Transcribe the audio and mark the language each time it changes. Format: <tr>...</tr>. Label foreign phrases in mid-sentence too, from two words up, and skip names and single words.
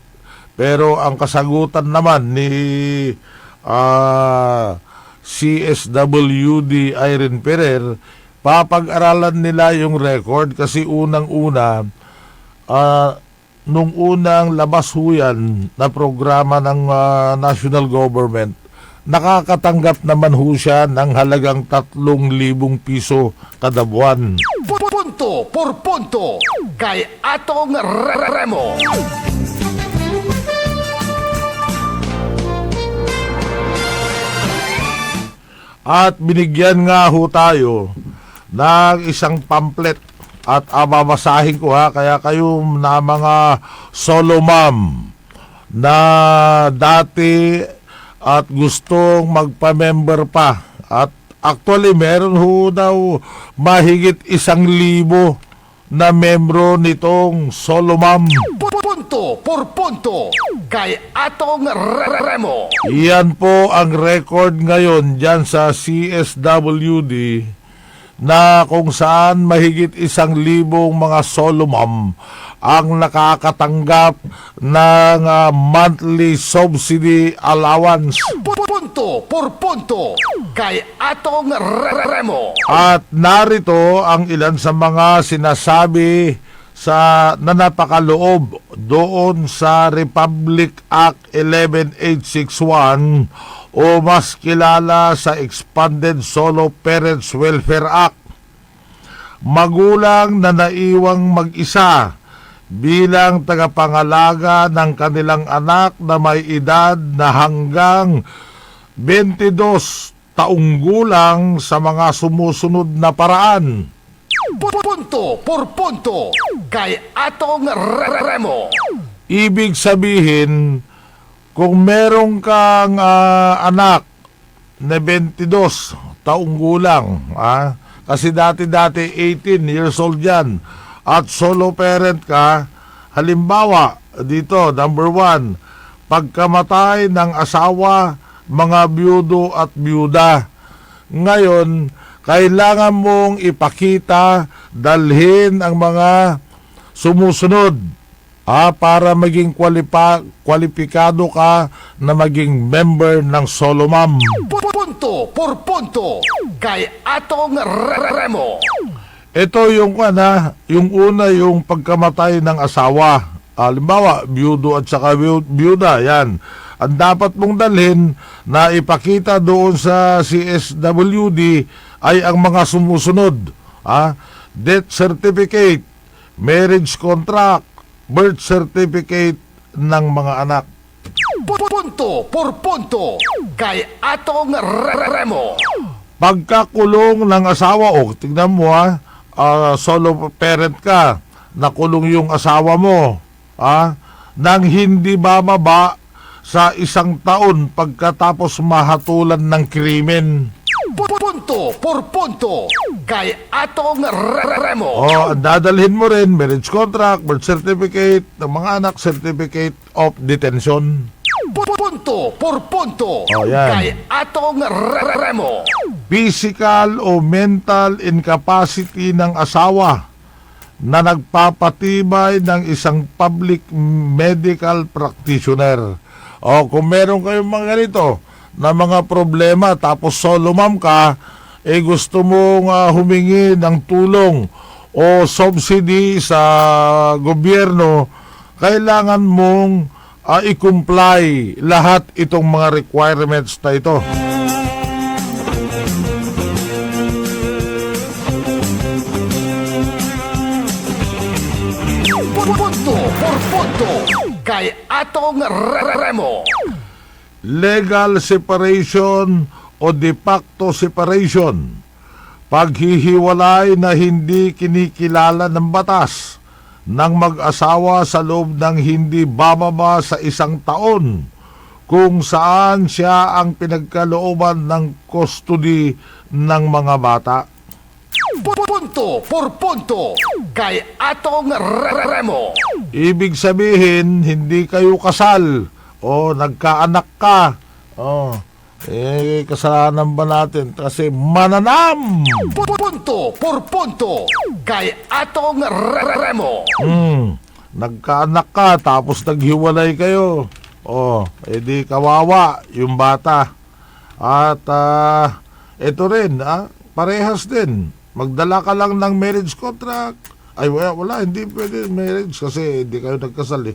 <tl>Pero ang kasagutan naman ni CSWD Irene Ferrer, papag-aralan nila yung record kasi unang-una, nung unang labas ho yan na programa ng</tl> <en>national government,</en> <tl>nakakatanggap naman ho siya ng halagang 3,000 piso kada buwan.</tl> <es>Punto por punto</es> <tl>kay Atong Remo. At binigyan nga ho tayo ng isang pamphlet at babasahin ko kaya kayo na mga</tl> <en>solo mom</en> <tl>na dati at gustong magpa-member pa at actually meron ho daw mahigit 1,000 na membro nitong</tl> <en>solo mom.</en> <es>Punto por punto</es> <tl>kay Atong Remo. Yan po ang record ngayon dyan sa CSWD na kung saan mahigit 1,000 mga</tl> <en>solo mom</en> <tl>ang nakakatanggap ng</tl> <en>monthly subsidy allowance.</en> <es>Punto por punto</es> <tl>kay Atong Remo. At narito ang ilan sa mga sinasabi sa na napakaloob doon sa Republic Act 11861 o mas kilala sa Expanded Solo Parents Welfare Act. Magulang na naiwang mag-isa bilang tagapangalaga ng kanilang anak na may edad na hanggang 22 taong gulang sa mga sumusunod na paraan.</tl> <es>Punto por punto</es> <tl>kay Atong Remo. Ibig sabihin, kung merong kang anak na 22 taong gulang, kasi dati-dati</tl> <en>18 years old</en> <tl>yan, at</tl> <en>solo parent</en> <tl>ka, halimbawa, dito,</tl> <en>number 1,</en> <tl>pagkamatay ng asawa, mga byudo at byuda. Ngayon, kailangan mong ipakita, dalhin ang mga sumusunod para maging kwalipikado ka na maging member ng</tl> <en>solo mom.</en> <es>Punto por punto</es> <tl>kay Atong Remo. Ito yung yung una yung pagkamatay ng asawa. Halimbawa, byudo at saka byuda, yan. Ang dapat mong dalhin na ipakita doon sa CSWD ay ang mga sumusunod.</tl> <en>Death certificate, marriage contract, birth certificate</en> <tl>ng mga anak.</tl> <es>Punto por punto</es> <tl>kay Atong Remo. Pagkakulong ng asawa, tignan mo</tl> <en>solo parent</en> <tl>ka, nakulong yung asawa mo, nang hindi bababa sa 1 taon pagkatapos mahatulan ng krimen.</tl> <es>Punto por punto</es> <tl>kay Atong Remo. Dadalhin mo rin</tl> <en>marriage contract, birth certificate</en> <tl>ng mga anak,</tl> <en>certificate of detention.</en> <es>Punto por punto</es> <tl>yan. kay Atong Remo. Physical o</tl> <en>mental incapacity</en> <tl>ng asawa na nagpapatibay ng isang</tl> <en>public medical practitioner.</en> <tl>Kung meron kayong mga ganito na mga problema tapos</tl> <en>solo mom</en> <tl>ka, gusto mong humingi ng tulong o subsidy sa gobyerno, kailangan mong i-comply lahat itong mga requirements na ito.</tl> <es>Punto por punto</es> <tl>kay Atong Remo.</tl> <en>Legal separation</en> <tl>o</tl> <en>de facto separation,</en> <tl>paghihiwalay na hindi kinikilala ng batas ng mag-asawa sa loob ng hindi bababa sa 1 taon kung saan siya ang pinagkalooban ng custody ng mga bata.</tl> <es>Punto por punto</es> <tl>kay Atong Remo. Ibig sabihin, hindi kayo kasal o nagkaanak ka. Kasalanan ba natin? Kasi mananam!</tl> <es>Punto por punto</es> <tl>kay Atong Remo. Nagkaanak ka tapos naghiwalay kayo. Edi kawawa yung bata. At ito rin, parehas din. Magdala ka lang ng</tl> <en>marriage contract.</en> <tl>Ay, wala, hindi pwede marriage kasi hindi kayo nagkasal eh.</tl>